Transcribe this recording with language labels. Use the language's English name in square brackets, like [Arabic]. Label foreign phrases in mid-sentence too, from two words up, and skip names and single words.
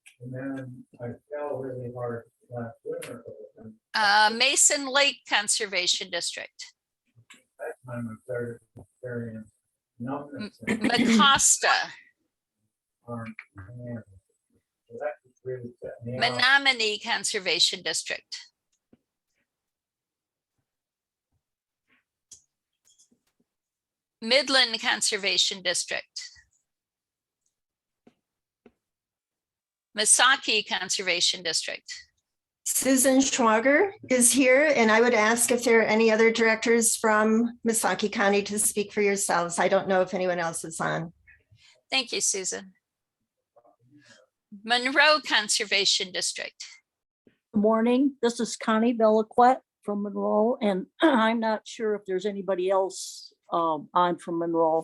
[English] And then I fell really hard last winter. Mason Lake Conservation District. That time I started experiencing numbness. Mecosta, arm and hand. So that just really set me off. Menominee Conservation District. Midland Conservation District. Misaki Conservation District. Susan Schwager is here, and I would ask if there are any other directors from Misaki County to speak for yourselves. I don't know if anyone else is on. Thank you, Susan. Monroe Conservation District. Good morning. This is Connie Bellaquette from Monroe, and I'm not sure if there's anybody else on from Monroe.